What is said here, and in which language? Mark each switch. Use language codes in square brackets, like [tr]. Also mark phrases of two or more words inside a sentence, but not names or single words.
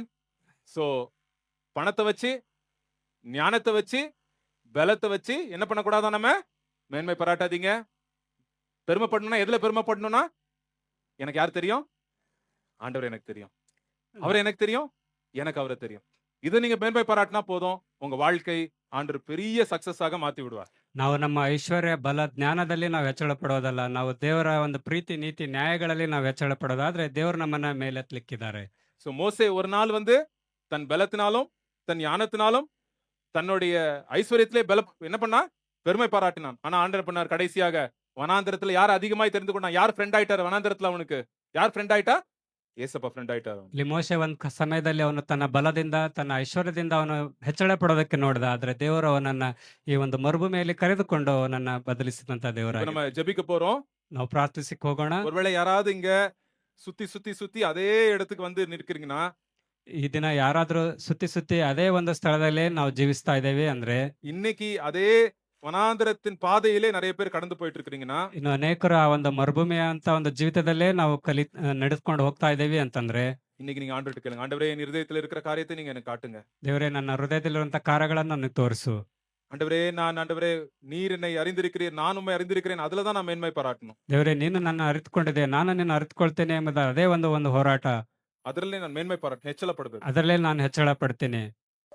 [ta] சோ பணத்தை வச்சு, ஞானத்தை வச்சு, பலத்தை வச்சு என்ன பண்ணக்கூடாதா? நம்ம மேன்மை பாராட்டாதீங்க. பெருமைப்படணும்னா எதுல பெருமைப்படணும்னா, எனக்கு யார் தெரியும்? ஆண்டவர் எனக்கு தெரியும், அவர் எனக்கு தெரியும், எனக்கு அவரை தெரியும். இது நீங்க மேன்மை பாராட்டினா போதும், உங்க வாழ்க்கை ஆண்டவர் பெரிய சக்சஸ் ஆக மாத்தி விடுவார். [kn] ನಾವು ನಮ್ಮ ಐಶ್ವರ್ಯ ಬಲ ಜ್ಞಾನದಲ್ಲಿ ನಾವು ಹೆಚ್ಚಳ ಪಡೋದಲ್ಲ, ನಾವು ದೇವರ ಒಂದು ಪ್ರೀತಿ ನೀತಿ ನ್ಯಾಯಗಳಲ್ಲಿ ನಾವು ಹೆಚ್ಚಳ ಪಡೋದಾದ್ರೆ ದೇವರು ನಮ್ಮನ್ನ ಮೇಲೆತ್ತಲಿಕ್ಕಿದ್ದಾರೆ. [ta] சோ மோசே ஒரு நாள் வந்து தன் பலத்தினாலும் தன் ஞானத்தினாலும் தன்னுடைய ஐஸ்வர்யத்திலே என்ன பண்ணா? பெருமை பாராட்டினான். ஆனா ஆண்டவர் பண்ணார், கடைசியாக வனாந்தரத்துல யார் அதிகமாய் தெரிந்து கொண்டான்? யார் ஃப்ரெண்ட் ஆயிட்டார் வனாந்தரத்துல? அவனுக்கு யார் ஃப்ரெண்ட் ஆயிட்டா? ஏசப்பா ஃப்ரெண்ட் ஆயிட்டார். [kn] ಇಲ್ಲಿ ಮೋಶೆ ಒಂದು ಸಮಯದಲ್ಲಿ ಅವನು ತನ್ನ ಬಲದಿಂದ ತನ್ನ ಐಶ್ವರ್ಯದಿಂದ ಅವನು ಹೆಚ್ಚಳ ಪಡೋದಕ್ಕೆ ನೋಡಿದ, ಆದ್ರೆ ದೇವರು ಅವನನ್ನ ಈ ಒಂದು ಮರುಭೂಮಿಯಲ್ಲಿ ಕರೆದುಕೊಂಡು ಅವನನ್ನ ಬದಲಿಸಿದಂತ ದೇವರ. [ta] நம்ம ஜெபிக்க போறோம். [kn] ನಾವು ಪ್ರಾರ್ಥಿಸಿಕ್ ಹೋಗೋಣ. [ta] ஒருவேளை யாராவது இங்க சுத்தி அதே இடத்துக்கு வந்து நிற்கிறீங்கன்னா, [kn] ಈ ದಿನ ಯಾರಾದ್ರೂ ಸುತ್ತಿ ಅದೇ ಒಂದು ಸ್ಥಳದಲ್ಲೇ ನಾವು ಜೀವಿಸ್ತಾ ಇದ್ದೇವೆ ಅಂದ್ರೆ, [ta] இன்னைக்கு அதே வனாந்தரத்தின் பாதையிலே நிறைய பேர் கடந்து போயிட்டு இருக்கிறீங்கன்னா, [kn] ಇನ್ನು ಅನೇಕರು ಆ ಒಂದು ಮರುಭೂಮಿಯ ಅಂತ ಒಂದು ಜೀವಿತದಲ್ಲೇ ನಾವು ನಡೆದುಕೊಂಡು ಹೋಗ್ತಾ ಇದ್ದೇವೆ ಅಂತಂದ್ರೆ, [ta] இன்னைக்கு நீங்க ஆண்டவர்கிட்ட கேளுங்க, ஆண்டவரே என் இருதயத்துல இருக்கிற காரியத்தை நீங்க எனக்கு காட்டுங்க. [kn] ದೇವರೇ ನನ್ನ ಹೃದಯದಲ್ಲಿರುವಂತ ಕಾರ್ಯಗಳನ್ನು ನನಗೆ ತೋರಿಸು. [ta] ஆண்டவரே நீர் என்னை அறிந்திருக்கிறீர், நான் உண்மை அறிந்திருக்கிறேன், அதுலதான் நான் மேன்மை பாராட்டணும். [kn] ದೇವರೇ ನೀನು ನನ್ನ ಅರಿತುಕೊಂಡಿದೆ, ನಾನು ನಿನ್ನ ಅರಿತುಕೊಳ್ತೇನೆ ಎಂಬುದ ಅದೇ ಒಂದು ಹೋರಾಟ. ಅದರಲ್ಲೇ ನಾನು [ta] மேன்மை பாராட்ட [kn] ಹೆಚ್ಚಳ ಪಡಬೇಕು. ಅದರಲ್ಲೇ ನಾನು ಹೆಚ್ಚಳ ಪಡ್ತೇನೆ.